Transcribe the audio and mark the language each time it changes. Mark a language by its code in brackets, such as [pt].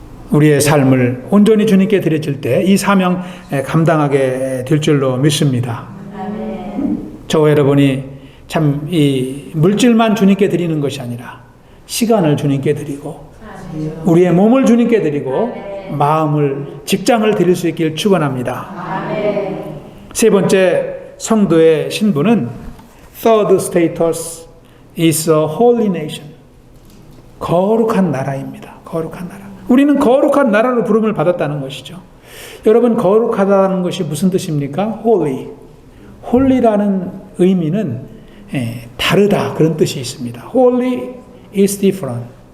[ko] 우리의 삶을 온전히 주님께 드려질 때 이 사명 감당하게 될 줄로 믿습니다. 저와 여러분이 참 이 물질만 주님께 드리는 것이 아니라 시간을 주님께 드리고 우리의 몸을 주님께 드리고 마음을, 직장을 드릴 수 있길 축원합니다. 세 번째, 성도의 신분은 [en] third status is a holy nation. [ko] 거룩한 나라입니다. 거룩한 나라. 우리는 거룩한 나라로 부름을 받았다는 것이죠. 여러분, 거룩하다는 것이 무슨 뜻입니까? [en] holy. [ko] holy라는 의미는 다르다, 그런 뜻이 있습니다. [en] holy is different.